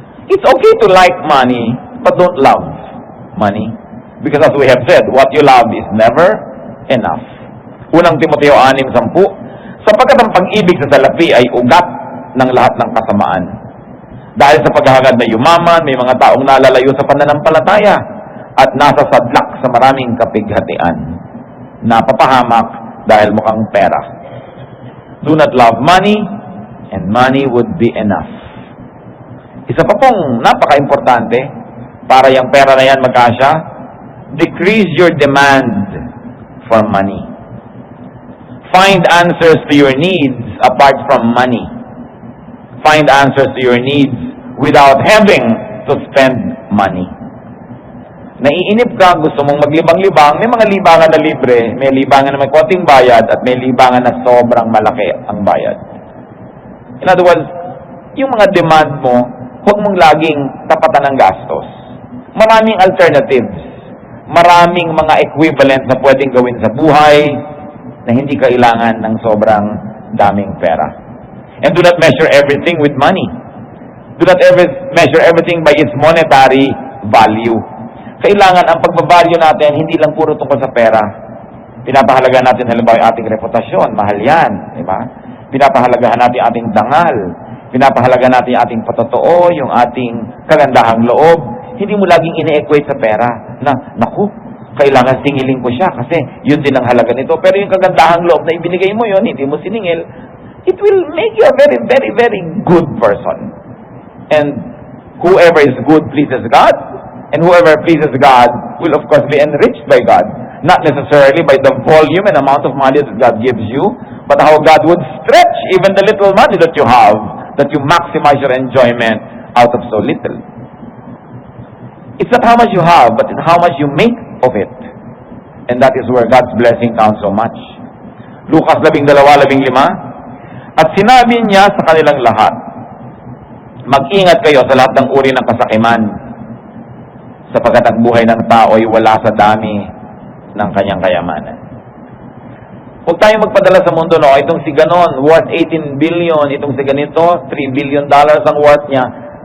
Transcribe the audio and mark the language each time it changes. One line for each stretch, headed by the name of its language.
English: It's okay to like money, but don't love money. Because as we have said, what you love is never enough.
Filipino: Unang Timoteo 6:10, sapagkat ang pag-ibig sa salapi ay ugat ng lahat ng kasamaan. Dahil sa paghahangad na yumaman, may mga taong nalalayo sa pananampalataya at nasa sadlak sa maraming kapighatian. Napapahamak dahil mukhang pera.
English: Do not love money, and money would be enough.
Filipino: Isa pa pong napaka-importante, para yung pera na yan magkasya?
English: Decrease your demand for money. Find answers to your needs apart from money. Find answers to your needs without having to spend money.
Filipino: Naiinip ka, gusto mong maglibang-libang, may mga libangan na libre, may libangan na may konting bayad, at may libangan na sobrang malaki ang bayad.
English: In other words,
Filipino: yung mga demand mo, huwag mong laging tapatan ng gastos. Maraming alternatives, maraming mga equivalent na pwedeng gawin sa buhay na hindi kailangan ng sobrang daming pera.
English: And do not measure everything with money. Do not measure everything by its monetary value.
Filipino: Kailangan ang pagbabalyo natin, hindi lang puro tungkol sa pera. Pinapahalagaan natin halimbawa yung ating reputasyon, mahal yan, di ba? Pinapahalagahan natin yung ating dangal. Pinapahalagahan natin yung ating patotoo, yung ating kagandahang loob. Hindi mo laging ine-equate sa pera na, naku, kailangan singilin ko siya kasi yun din ang halaga nito. Pero yung kagandahang loob na ibinigay mo yun, hindi mo siningil, it will make you a very, very, very good person.
English: And whoever is good pleases God, and whoever pleases God will of course be enriched by God. Not necessarily by the volume and amount of money that God gives you, but how God would stretch even the little money that you have, that you maximize your enjoyment out of so little. It's not how much you have, but it's how much you make of it. And that is where God's blessing counts so much.
Filipino: Lucas 12:15, at sinabi niya sa kanilang lahat, mag-ingat kayo sa lahat ng uri ng kasakiman, sapagkat ang buhay ng tao ay wala sa dami ng kanyang kayamanan. Huwag tayong magpadala sa mundo, no? Itong si ganon, worth 18 billion, itong si ganito, $3 billion ang worth niya.